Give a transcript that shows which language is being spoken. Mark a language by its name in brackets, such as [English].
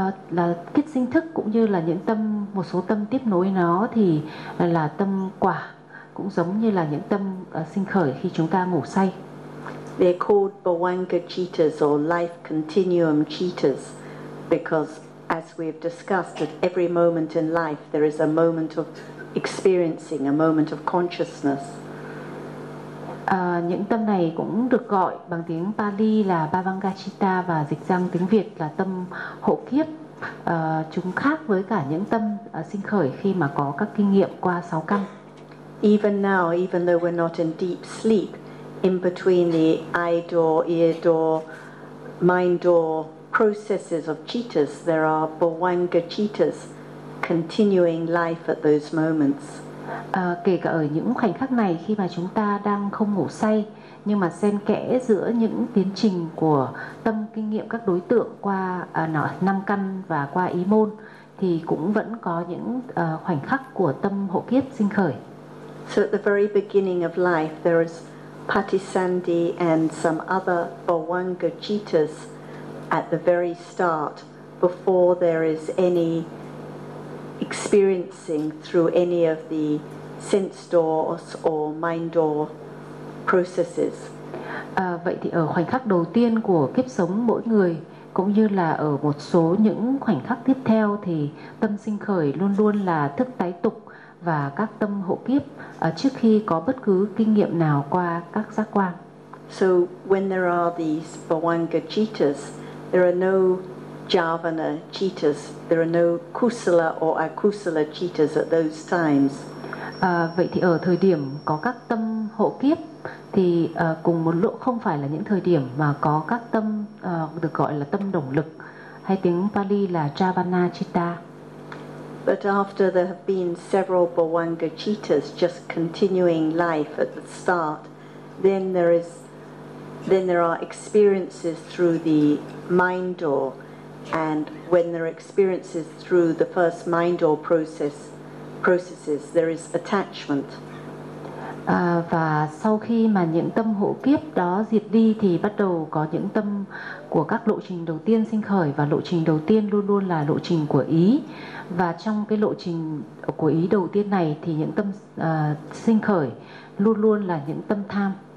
[Vietnamese] Là kết sinh thức cũng như là những tâm, một số tâm tiếp nối nó thì là tâm quả, cũng giống như là những tâm sinh khởi khi chúng ta ngủ say. [English] They're called bhavanga cittas or life continuum cittas, because as we've discussed, at every moment in life there is a moment of experiencing, a moment of consciousness. [Vietnamese] Những tâm này cũng được gọi bằng tiếng Pali là bhavanga citta và dịch sang tiếng Việt là tâm hộ kiếp. Chúng khác với cả những tâm sinh khởi khi mà có các kinh nghiệm qua sáu căn. [English] Even now, even though we're not in deep sleep, in between the eye door, ear door, mind door processes of cittas, there are bhavanga cittas continuing life at those moments. [Vietnamese] Kể cả ở những khoảnh khắc này khi mà chúng ta đang không ngủ say, nhưng mà xen kẽ giữa những tiến trình của tâm kinh nghiệm các đối tượng qua năm căn và qua ý môn, thì cũng vẫn có những khoảnh khắc của tâm hộ kiếp sinh khởi. [English] So at the very beginning of life, there is Patisandhi and some other bhavanga cittas at the very start, before there is any experiencing through any of the sense doors or mind door processes. [Vietnamese] Vậy thì ở khoảnh khắc đầu tiên của kiếp sống mỗi người, cũng như là ở một số những khoảnh khắc tiếp theo, thì tâm sinh khởi luôn luôn là thức tái tục và các tâm hộ kiếp trước khi có bất cứ kinh nghiệm nào qua các giác quan. [English] So when there are these bhavanga cittas, there are no Javana cittas, there are no kusala or akusala cittas at those times. [Vietnamese] Vậy thì ở thời điểm có các tâm hộ kiếp thì cùng một lúc không phải là những thời điểm mà có các tâm được gọi là tâm động lực, hay tiếng Pali là Javana citta. [English] But after there have been several bhavanga cittas just continuing life at the start, then there are experiences through the mind door. And when there are experiences through the first mind or processes, there is attachment. [Vietnamese] Và sau khi mà những tâm hộ kiếp đó diệt đi thì bắt đầu có những tâm của các lộ trình đầu tiên sinh khởi, và lộ trình đầu tiên luôn luôn là lộ trình của ý. Và trong cái lộ trình của ý đầu tiên này thì những tâm sinh khởi luôn luôn là những tâm tham.